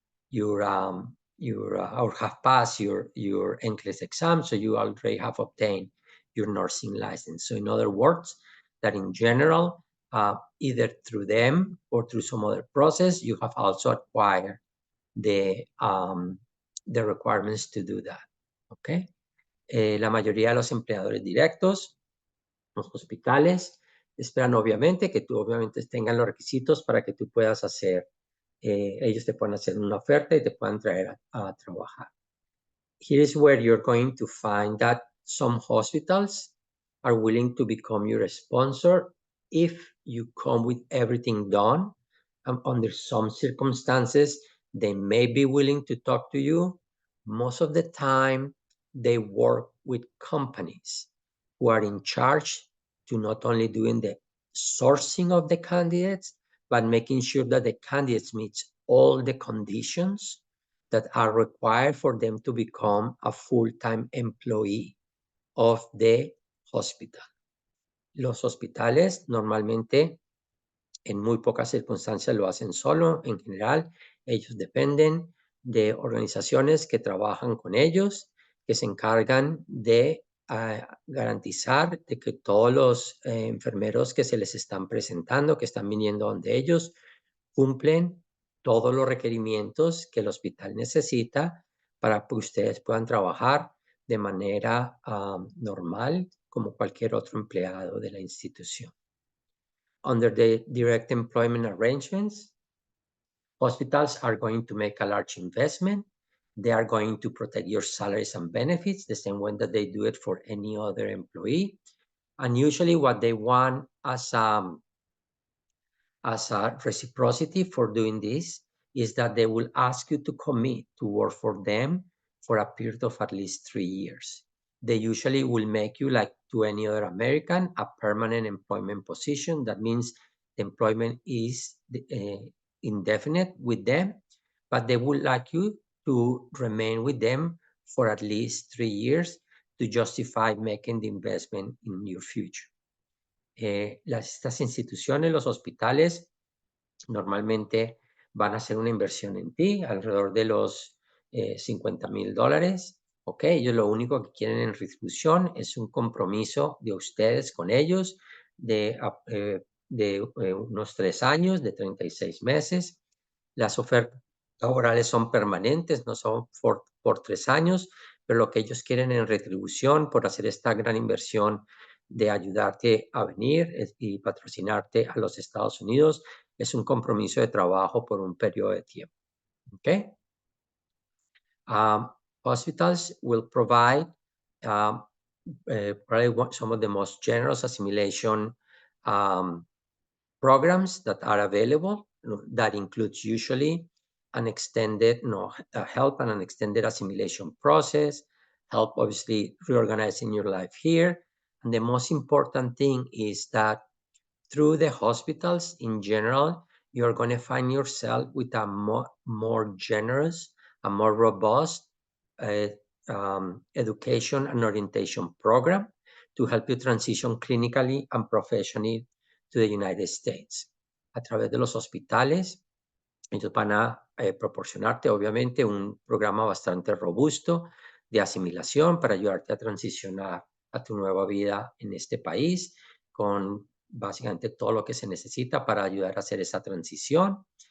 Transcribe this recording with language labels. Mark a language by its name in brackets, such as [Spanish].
[English] your or have passed your NCLEX exam, so you already have obtained your nursing license. So in other words, that in general, either through them or through some other process, you have also acquired the requirements to do that. Okay. [Spanish] La mayoría de los empleadores directos, los hospitales, esperan obviamente que tú obviamente tengan los requisitos para que tú puedas hacer, ellos te puedan hacer una oferta y te puedan traer a trabajar. [English] Here is where you're going to find that some hospitals are willing to become your sponsor if you come with everything done. Under some circumstances, they may be willing to talk to you. Most of the time, they work with companies who are in charge to not only doing the sourcing of the candidates, but making sure that the candidates meet all the conditions that are required for them to become a full-time employee of the hospital. [Spanish] Los hospitales normalmente en muy pocas circunstancias lo hacen solo. En general, ellos dependen de organizaciones que trabajan con ellos, que se encargan de garantizar de que todos los enfermeros que se les están presentando, que están viniendo donde ellos, cumplen todos los requerimientos que el hospital necesita para que ustedes puedan trabajar de manera normal como cualquier otro empleado de la institución. [English] Under the direct employment arrangements, hospitals are going to make a large investment. They are going to protect your salaries and benefits the same way that they do it for any other employee. And usually what they want as a reciprocity for doing this is that they will ask you to commit to work for them for a period of at least 3 years. They usually will make you, like to any other American, a permanent employment position. That means the employment is indefinite with them, but they would like you to remain with them for at least 3 years to justify making the investment in your future. [Spanish] Estas instituciones, los hospitales, normalmente van a hacer una inversión en ti, alrededor de los $50,000. Ok, ellos lo único que quieren en retribución es un compromiso de ustedes con ellos de unos 3 años, de 36 meses. Las ofertas laborales son permanentes, no son por 3 años, pero lo que ellos quieren en retribución por hacer esta gran inversión de ayudarte a venir y patrocinarte a los Estados Unidos es un compromiso de trabajo por un periodo de tiempo. Okay? [English] Hospitals will provide probably some of the most generous assimilation programs that are available. That includes usually an extended help and an extended assimilation process, help obviously reorganizing your life here. And the most important thing is that through the hospitals in general, you're going to find yourself with a more generous, a more robust education and orientation program to help you transition clinically and professionally to the United States. [Spanish] A través de los hospitales, ellos van a proporcionarte obviamente un programa bastante robusto de asimilación para ayudarte a transicionar a tu nueva vida en este país con básicamente todo lo que se necesita para ayudar a hacer esa transición.